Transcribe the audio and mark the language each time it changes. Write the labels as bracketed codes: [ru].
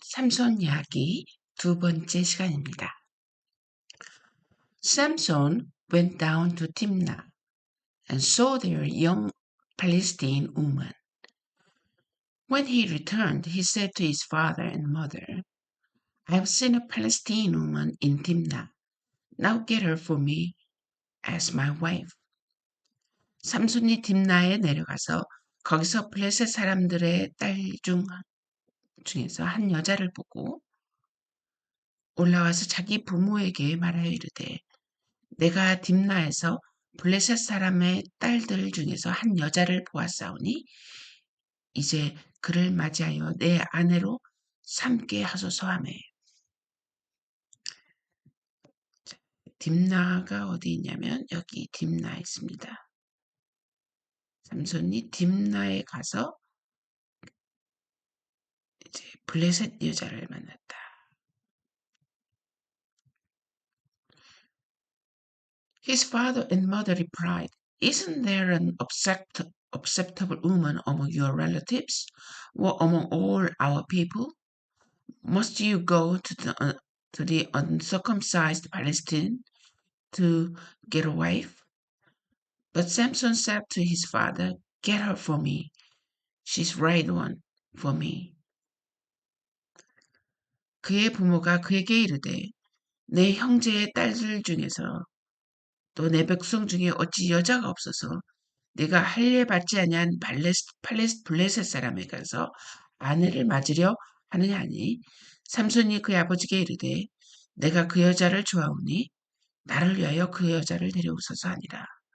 [ko] 삼손 이야기 두 번째 시간입니다. [en] Samson went down to Timnah and saw there a young Palestine woman. When he returned, he said to his father and mother, I have seen a Palestine woman in Timnah. Now get her for me as my wife. [ko] 삼손이 딥나에 내려가서 거기서 블레셋 사람들의 딸 중에서 한 여자를 보고 올라와서 자기 부모에게 말하여 이르되 내가 딥나에서 블레셋 사람의 딸들 중에서 한 여자를 보았사오니 이제 그를 맞이하여 내 아내로 삼게 하소서 하매. 딥나가 어디 있냐면 여기 딥나에 있습니다. 삼손이 딥나에 가서 이제 블레셋 여자를 만났다. [en] His father and mother replied, Isn't there an acceptable woman among your relatives or among all our people? Must you go to the uncircumcised Palestine to get a wife? But Samson said to his father, Get her for me. She's right one for me. [ko] 그의 부모가 그에게 이르되 내 형제의 딸들 중에서 또 내 백성 중에 어찌 여자가 없어서 내가 할례 받지 아니한 블레셋 사람에 가서 아내를 맞으려 하느냐 하니 삼손이 그의 아버지께 이르되 내가 그 여자를 좋아하오니 나를 위하여 그 여자를 데려오소서 하니라.